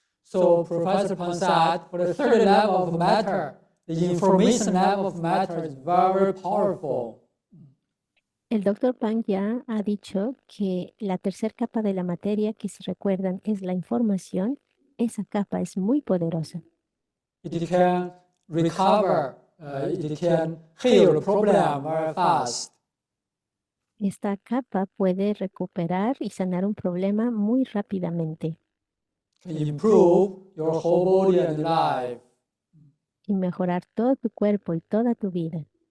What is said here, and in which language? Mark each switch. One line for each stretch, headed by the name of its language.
English: So Professor Pan said, for the third level of matter, the information level of matter is very powerful.
Spanish: El doctor Pang ya ha dicho que la tercera capa de la materia, que si recuerdan es la información, esa capa es muy poderosa.
English: It can recover, it can heal the problem very fast.
Spanish: Esta capa puede recuperar y sanar un problema muy rápidamente
English: Can improve your whole body and life.
Spanish: y mejorar todo tu cuerpo y toda tu vida.